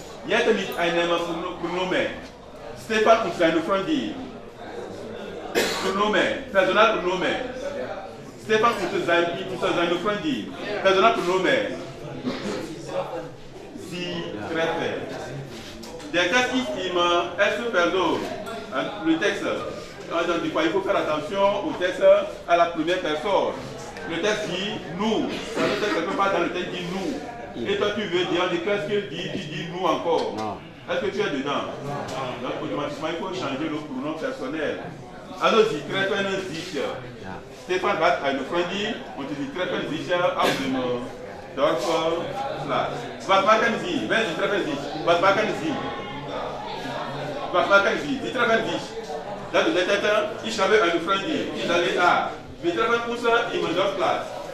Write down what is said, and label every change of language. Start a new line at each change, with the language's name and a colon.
German: Jetzt mit einem Pronomen. Stefan und seine Freundin. Pronomen, Personalpronomen. Stefan und seine Freundin. Personalpronomen. Sie treffen. Der texte ist im erste Person.
French: Le texte. Donc, il faut faire attention au texte à la première personne. Le texte dit nous. Le texte quelque part dans le texte dit nous. Et toi tu veux dire, qu'est-ce qu'il dit? Tu dis nous encore. Est-ce que tu es dedans? Donc automatiquement il faut changer le pronom personnel. Alors
German: sie treffen sich. Stefan hat eine Freundin und sie treffen sich auf dem Dorfplatz. Was machen sie? Wenn sie treffen sich, was machen sie? Was machen sie? Sie treffen sich. Das bedeutet, ich habe eine Freundin, ich sage, wir treffen uns im Dorfplatz.